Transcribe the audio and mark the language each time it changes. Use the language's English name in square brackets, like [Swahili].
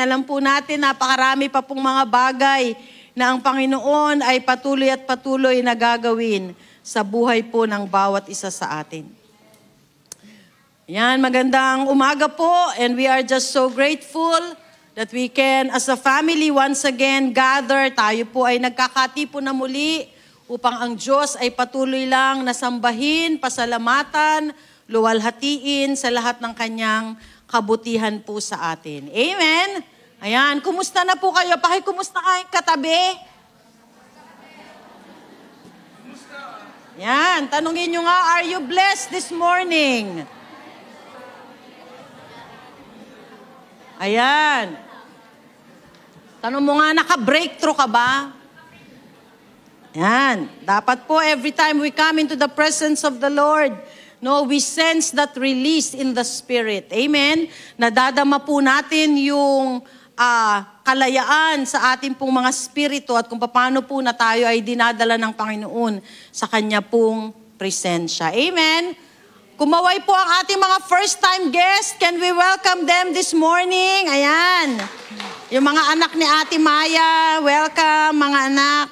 [Filipino] Alam po natin, napakarami pa pong mga bagay na ang Panginoon ay patuloy at patuloy na gagawin sa buhay po ng bawat isa sa atin. Yan, magandang umaga po, [English] and we are just so grateful that we can, as a family, once again gather. [Filipino] Tayo po ay nagkakatipon na muli upang ang Diyos ay patuloy lang nasambahin, pasalamatan, luwalhatiin sa lahat ng kanyang kabutihan po sa atin. Amen? Ayan, kumusta na po kayo? Pakikumusta kayong katabi? Yan, tanungin nyo nga, [English] are you blessed this morning? [Filipino] Ayan. Tanong mo nga, naka-breakthrough ka ba? Yan. Dapat po, [English] every time we come into the presence of the Lord, no, we sense that release in the Spirit. Amen? [Filipino] Nadadama po natin yung kalayaan sa ating pong mga spirito at kung paano po na tayo ay dinadala ng Panginoon sa Kanya pong presensya. Amen? Kumaway po ang ating mga [English] first-time guests. Can we welcome them this morning? [Filipino] Ayan. Yung mga anak ni Ate Maya, welcome mga anak.